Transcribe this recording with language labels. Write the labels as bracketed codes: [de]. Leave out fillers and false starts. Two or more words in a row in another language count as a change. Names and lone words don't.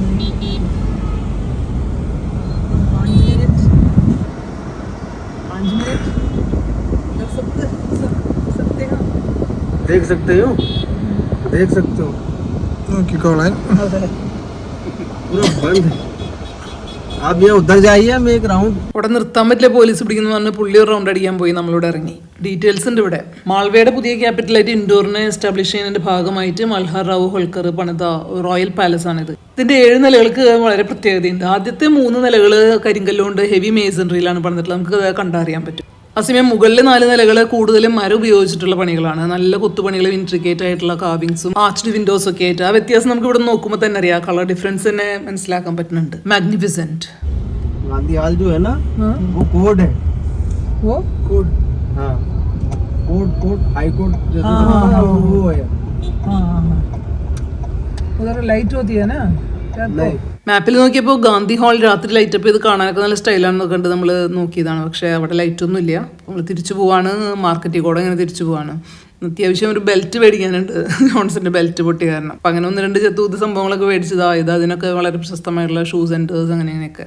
[hi] देख सकते हो, देख सकते हो [ml] നോക്കിക്കോളാൻ. [hi] पूरा बंद है. आप ये उधर जाइए, मैं एक राउंड. [ml] അവിടെ നിർത്താൻ പറ്റില്ല, പോലീസ് പിടിക്കുന്നു പറഞ്ഞ് പുള്ളി ഒരു റൗണ്ട് അടിക്കാൻ പോയി, നമ്മളോട് ഇറങ്ങി. ഡീറ്റെയിൽസ് ഉണ്ട് ഇവിടെ. മാൾവയുടെ പുതിയ ക്യാപിറ്റലായിട്ട് ഇൻഡോറിനെ എസ്റ്റാബ്ലിഷ് ചെയ്യുന്നതിന്റെ ഭാഗമായിട്ട് മൽഹാർ റാവു ഹോൾക്കർ പണിത [en] royal palace [ml] ആണിത്. ഇതിന്റെ 7 നിലകൾക്ക് വളരെ പ്രത്യേകതയുണ്ട്. ആദ്യത്തെ 3 നിലകൾ കരിങ്കല്ലുകൊണ്ട് ഹെവി മേസൺറിയിലാണ് പണിതിട്ടുള്ളത്. നമുക്ക് കണ്ടറിയാൻ പറ്റും. അതേസമയം മുകളിലെ 4 നിലകൾ കൂടുതലും മരം ഉപയോഗിച്ചിട്ടുള്ള പണികളാണ്. നല്ല കൊത്തുപണികളും ഇൻട്രിക്കേറ്റ് ആയിട്ടുള്ള കാവിങ്സും [en] arched windows [ml] ഒക്കെ ആയിട്ട്. ആ വ്യത്യാസം നമുക്ക് ഇവിടെ നോക്കുമ്പോൾ തന്നെ അറിയാം. [en] colour difference [ml] തന്നെ മനസ്സിലാക്കാൻ പറ്റുന്നുണ്ട്. മാഗ്നിഫിസെന്റ്. [hi] गांधी हाल जो है ना, वो कोर्ट है. वो Good. हाँ, कोर्ट [en] high court [hi] जैसे हाँ, होता है ना, हाँ, वो है. उधर लाइट होती है ना. नहीं, [ml] മാപ്പിൽ നോക്കിയപ്പോൾ ഗാന്ധി ഹാൾ രാത്രി ലൈറ്റപ്പ് ചെയ്ത് കാണാനൊക്കെ നല്ല സ്റ്റൈലാണെന്നൊക്കെ കണ്ട് നമ്മൾ നോക്കിയതാണ്. പക്ഷേ അവിടെ ലൈറ്റൊന്നും ഇല്ല. നമ്മൾ തിരിച്ചു പോവാണ്, മാർക്കറ്റിൽ കൂടെ ഇങ്ങനെ തിരിച്ചു പോവാണ്. അത്യാവശ്യം ഒരു ബെൽറ്റ് മേടിക്കാനുണ്ട്, ജോൺസന്റെ ബെൽറ്റ് പൊട്ടി കാരണം. അപ്പം അങ്ങനെ 1-2 ചെത്തൂത്ത് സംഭവങ്ങളൊക്കെ മേടിച്ചതായത്. അതിനൊക്കെ വളരെ പ്രശസ്തമായിട്ടുള്ള [en] shoe centres [ml] അങ്ങനെയൊക്കെ.